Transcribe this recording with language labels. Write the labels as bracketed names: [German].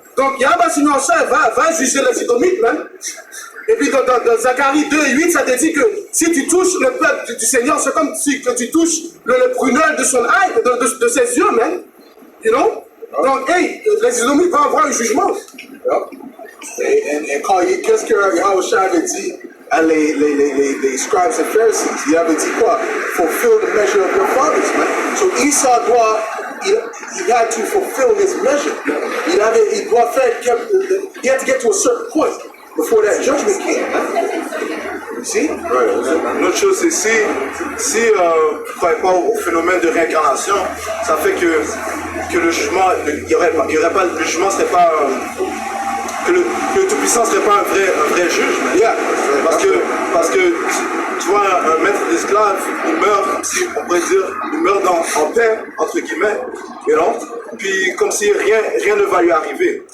[French] Donc Yahweh va juger les Édomites même. Et puis dans Zacharie 2 et 8, ça te dit que si tu touches le peuple du Seigneur, c'est comme si que tu touches le prunelle de son œil, de ses yeux même. Donc, les Édomites vont avoir un jugement. Yeah. Et qu'est-ce que Yahweh avait dit à les scribes et Pharisees? Il avait dit quoi? [English] Fulfill the measure of your fathers, man. So Esau he had to fulfill his measure. He had to get to a certain point before that judgment came. You see? Right. [French] Une autre chose, c'est si vous ne croyez pas au phénomène de réincarnation, ça fait que le jugement, il y aurait pas le jugement, serait pas que le Tout-Puissant ne serait pas un vrai juge. Yeah. Parce que tu vois, un maître d'esclave, il meurt, on pourrait dire, il meurt en paix, entre guillemets, puis comme si rien ne va lui arriver.